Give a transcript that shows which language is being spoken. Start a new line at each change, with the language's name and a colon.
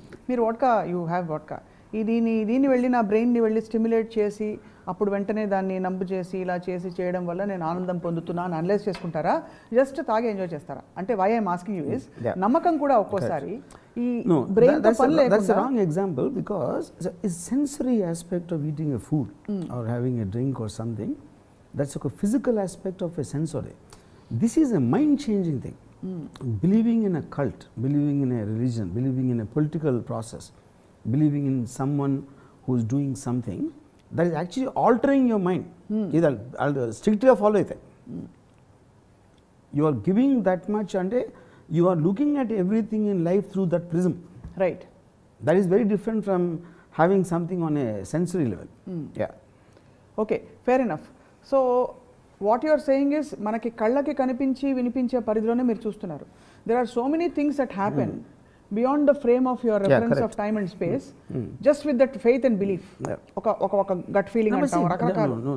Telugu: మీరు vodka,
English: You have vodka.
Telugu: దీన్ని వెళ్ళి నా బ్రెయిన్ని వెళ్ళి స్టిమ్యులేట్ చేసి అప్పుడు వెంటనే దాన్ని నంబు చేసి ఇలా చేసి చేయడం వల్ల నేను ఆనందం పొందుతున్నా అని అనలైజ్ చేసుకుంటారా, జస్ట్ తాగే ఎంజాయ్ చేస్తారా? అంటే
English: why I'm asking you is
Telugu: నమ్మకం కూడా ఒక్కోసారి ఈ బ్రెయిన్ తో పని లేకుండా.
English: That's a wrong example because it's sensory aspect of eating a food or having a drink or something. That's a physical aspect of a sensory. This is a mind changing thing. Believing in a cult, believing in a religion, believing in a political process, believing in someone who is doing something, that is actually altering your mind. I'll strictly follow it. You are giving that much and you are looking at everything in life through that prism. Right. That is very different from having something on a sensory level. Yeah. Okay, fair enough. So what you are saying is
Telugu: మనకి కళ్ళకి కనిపించి వినిపించే పరిధిలోనే మీరు చూస్తున్నారు.
English: There are so many things that happen beyond the frame of your reference of time and space, just with that faith and belief.
Telugu: ఒక gut feeling అంటాం రకరకాల.